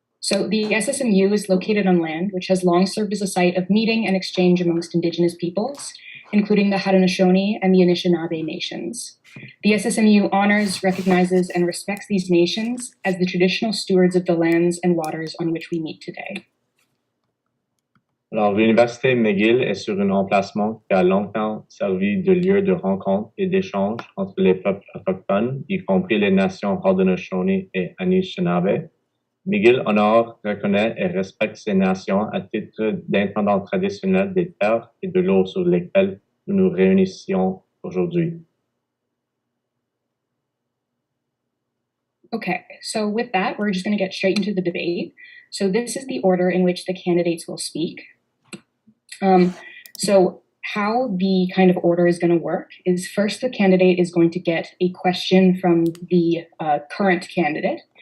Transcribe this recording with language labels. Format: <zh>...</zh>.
<en>So the SSMU is located on land which has long served as a site of meeting and exchange amongst Indigenous peoples, including the Haudenosaunee and the Anishinaabe nations. The SSMU honors, recognizes, and respects these nations as the traditional stewards of the lands and waters on which we meet today.</en> <fr>Alors, l'Université McGill est sur un emplacement qui a longtemps servi de lieu de rencontre et d'échange entre les peuples autochtones, y compris les nations Haudenosaunee et Anishinaabe. McGill honore, reconnaît et respecte ces nations à titre d'intendant traditionnel des terres et de l'eau sur lesquelles nous nous réunissions aujourd'hui.</fr> <en>Okay, so with that, we're just going to get straight into the debate. So this is the order in which the candidates will speak. So how the kind of order is going to work is first the candidate is going to get a question from the current candidate.</en>